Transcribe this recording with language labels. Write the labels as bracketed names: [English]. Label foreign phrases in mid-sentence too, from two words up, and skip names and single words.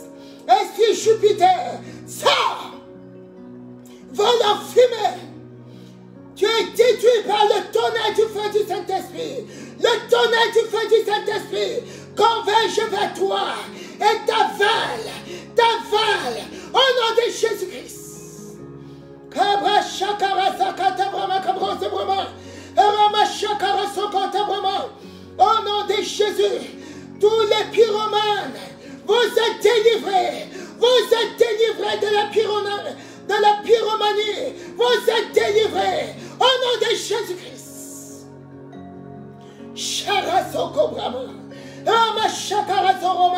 [French] Esprit Jupiter, sors. Vole en fumée. Tu es détruit par le tonnerre du feu du Saint-Esprit. Le tonnerre du feu du Saint-Esprit converge vers toi et t'avale au nom de Jésus-Christ. Kabra Shakara Sakata Brahma Kabra Brahma Rama Shakara Sokota Brahma. Au nom de Jésus, tous les pyromanes, vous êtes délivrés. Vous êtes délivrés de la pyromanie. Vous êtes délivrés au nom de Jésus-Christ. Sharasoko Brahma. Rama Shakara Soroma.